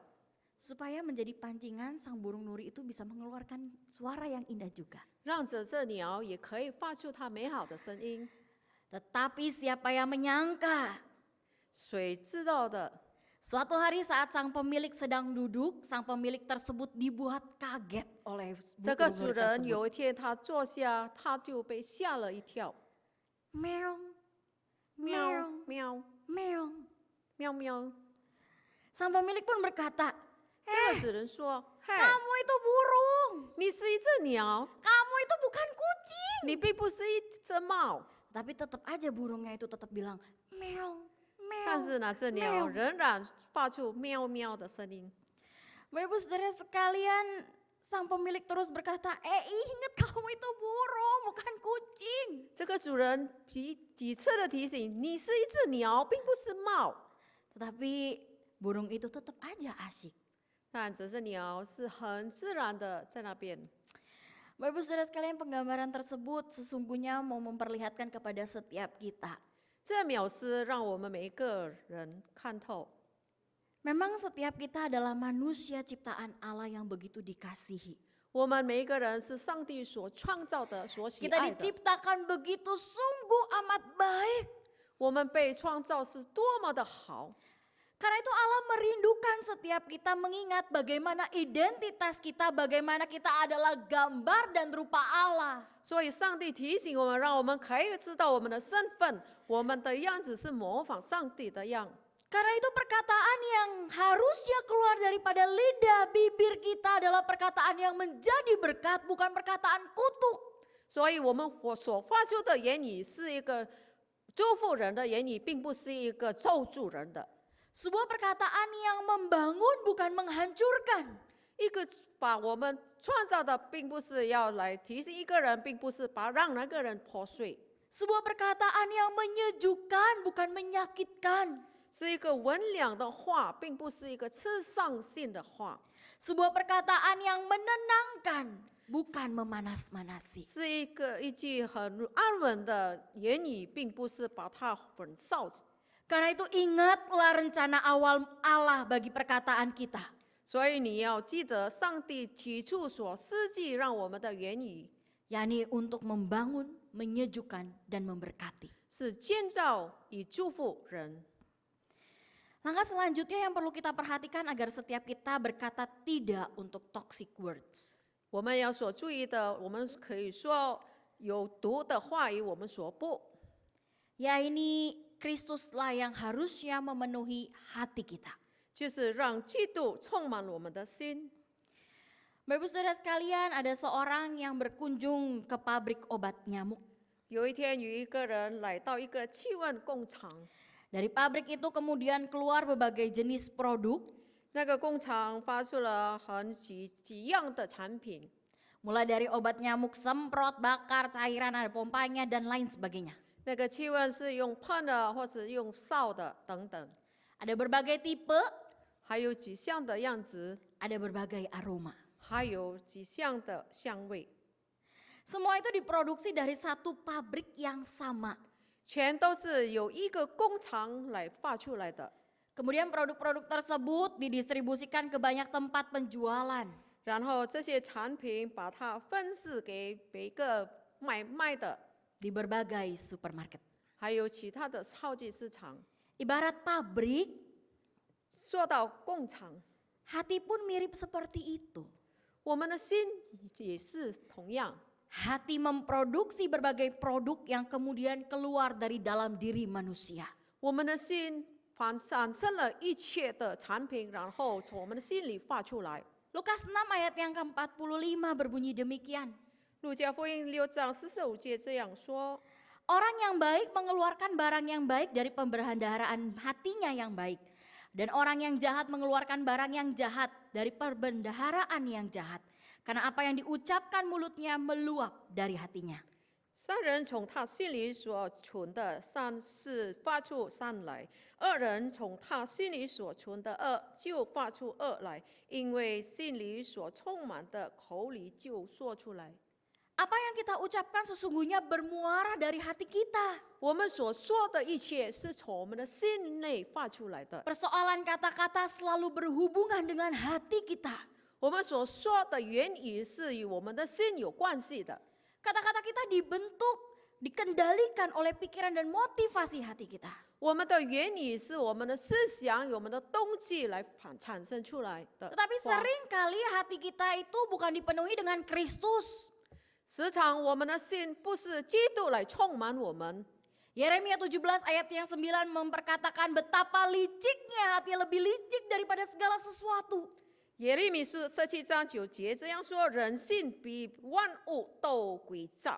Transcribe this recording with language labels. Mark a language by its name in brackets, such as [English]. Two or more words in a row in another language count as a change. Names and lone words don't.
[Indonesian] Supaya menjadi pancingan, sang burung nuri itu bisa mengeluarkan suara yang indah juga. [Chinese] 让这鸟也可以发出它美好的声音。 [Indonesian] Tetapi siapa yang menyangka? [Chinese] 谁知道的？ [Indonesian] Suatu hari saat sang pemilik sedang duduk, sang pemilik tersebut dibuat kaget oleh [Chinese] 这个 [Indonesian] burung [Chinese] 主 [Indonesian] nuri [Chinese] 人 [Indonesian] tersebut. [Chinese] 有一天他坐下，他就被吓了一跳， [Indonesian] Meong, [Chinese] 喵 [Indonesian] meong, [Chinese] 喵 [Indonesian] meong. [Chinese] 喵喵。 [Indonesian] Sang pemilik pun berkata, [Chinese] 这个主人说：“嗨， [Indonesian] kamu itu burung, [Chinese] 你是一只鸟， [Indonesian] kamu itu bukan kucing. [Chinese] 你并不是一只猫。 [Indonesian] Tapi tetap aja burungnya itu tetap bilang, meong, [Chinese] 但 [Indonesian] meong. [Chinese] 是呢，这鸟仍然发出喵喵的声音。 [Indonesian] Bapak Ibu Saudara sekalian, sang pemilik terus berkata, ingat kamu itu burung, bukan kucing. [Chinese] 这个主人几次的提醒：“你是一只鸟，并不是猫。” [Indonesian] Tetapi burung itu tetap aja asyik. [Chinese] 但这只鸟是很自然的在那边。 [Indonesian] Bapak Ibu Saudara sekalian, penggambaran tersebut sesungguhnya mau memperlihatkan kepada setiap kita. [Chinese] 这描诗让我们每一个人看透， [Indonesian] Memang setiap kita adalah manusia ciptaan Allah yang begitu dikasihi. [Chinese] 我们每一个人是上帝所创造的、所喜 [Indonesian] Kita [Chinese] 爱的。 [Indonesian] diciptakan begitu sungguh amat baik. [Chinese] 我们被创造是多么的好， [Indonesian] Karena itu Allah merindukan setiap kita mengingat bagaimana identitas kita, bagaimana kita adalah gambar dan rupa Allah. [Chinese] 所以上帝提醒我们，让我们可以知道我们的身份，我们的样子是模仿上帝的样。 [Indonesian] Karena itu perkataan yang harusnya keluar daripada lidah bibir kita adalah perkataan yang menjadi berkat, bukan perkataan kutuk. [Chinese] 所以我们所发出的言语是一个祝福人的言语，并不是一个咒诅人的。 [Indonesian] Sebuah perkataan yang membangun bukan menghancurkan. [Chinese] 一个把我们创造的，并不是要来提醒一个人，并不是让那个人破碎， [Indonesian] Sebuah perkataan yang menyejukkan bukan menyakitkan. [Chinese] 是一个温良的话，并不是一个刺伤性的话， [Indonesian] Sebuah perkataan yang menenangkan bukan memanas-manasi. [Chinese] 是一句很安稳的言语，并不是把它焚烧。 [Indonesian] Karena itu ingatlah rencana awal Allah bagi perkataan kita. [Chinese] 所以你要记得上帝起初所设计让我们的原意 [Indonesian] yakni untuk membangun, menyejukkan, dan memberkati. [Chinese] 是建造与祝福人。 [Indonesian] Langkah selanjutnya yang perlu kita perhatikan agar setiap kita berkata tidak untuk [English] toxic words. [Chinese] 我们要所注意的，我们可以说有毒的话语，我们说不。 [Indonesian] Ya ini Kristuslah yang harusnya memenuhi hati kita. [Chinese] 就是让基督充满我们的心。 [Indonesian] Bapak Ibu Saudara sekalian, ada seorang yang berkunjung ke pabrik obat nyamuk. [Chinese] 有一天，有一个人来到一个气味工厂， [Indonesian] Dari pabrik itu kemudian keluar berbagai jenis produk, [Chinese] 那个工厂发出了几样的产品， [Indonesian] mulai dari obat nyamuk semprot, bakar, cairan, ada pompanya, dan lain sebagainya. [Chinese] 那个气味是用喷的或是用烧的等等， [Indonesian] Ada berbagai tipe, [Chinese] 还有几项的样子， [Indonesian] ada berbagai aroma. [Chinese] 还有几项的香味， [Indonesian] Semua itu diproduksi dari satu pabrik yang sama. [Chinese] 全都是由一个工厂来发出来的。 [Indonesian] Kemudian produk-produk tersebut didistribusikan ke banyak tempat penjualan. [Chinese] 然后这些产品把它分饰给每个卖的， [Indonesian] Di berbagai supermarket. [Chinese] 还有其他的超级市场。 [Indonesian] Ibarat pabrik, [Chinese] 说到工厂， [Indonesian] hati pun mirip seperti itu. [Chinese] 我们的心也是同样， [Indonesian] Hati memproduksi berbagai produk yang kemudian keluar dari dalam diri manusia. [Chinese] 我们的心产生了一切的产品，然后从我们的心里发出来。 [Indonesian] Lukas 6 ayat yang ke-45 berbunyi demikian. [Chinese] 路加福音6章45节这样说： [Indonesian] Orang yang baik mengeluarkan barang yang baik dari pembendaharaan hatinya yang baik. Dan orang yang jahat mengeluarkan barang yang jahat dari perbendaharaan yang jahat. Karena apa yang diucapkan mulutnya meluap dari hatinya. [Chinese] 善人从他心里所存的善事发出善来，恶人从他心里所存的恶就发出恶来，因为心里所充满的，口里就说出来。 [Indonesian] Apa yang kita ucapkan sesungguhnya bermuara dari hati kita. [Chinese] 我们所说的一切是从我们的心内发出来的， [Indonesian] Persoalan kata-kata selalu berhubungan dengan hati kita. [Chinese] 我们所说的言语是与我们的心有关系的。 [Indonesian] Kata-kata kita dibentuk, dikendalikan oleh pikiran dan motivasi hati kita. [Chinese] 我们的言语是我们的思想、我们的动机来产生出来的。 [Indonesian] Tetapi seringkali hati kita itu bukan dipenuhi dengan Kristus. [Chinese] 时常我们的心不是基督来充满我们。 [Indonesian] Yeremia 17 ayat yang 9 memperkatakan betapa liciknya hati, lebih licik daripada segala sesuatu. [Chinese] 耶利米书17章9节这样说：人性比万物都诡诈。